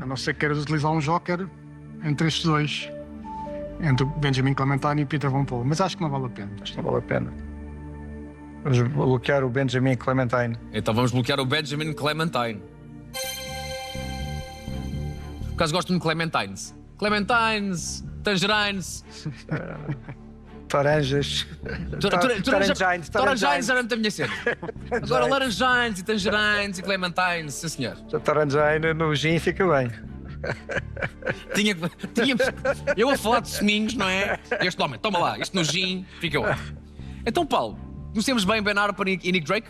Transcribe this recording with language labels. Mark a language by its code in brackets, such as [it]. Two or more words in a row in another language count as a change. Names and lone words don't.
[pt] A não ser que queiras utilizar um joker entre estes dois. Entre o Benjamin Clementine e o Peter Van Paul. Mas acho que não vale a pena. Acho que não vale a pena. Vamos bloquear o Benjamin Clementine. Então vamos bloquear o Benjamin Clementine. Por acaso gosto de Clementines. Clementines, Tangerines. Taranjas. Taranjines era muito a minha cena. Agora laranjines e tangerines e clementines, sim senhor. A taranjaina no gin fica bem. Tinha, eu a falar de seminhos, não é? Este homem, toma lá, isto no gin, fica ótimo. Então, Paulo, conhecemos bem Ben Harper e Nick Drake?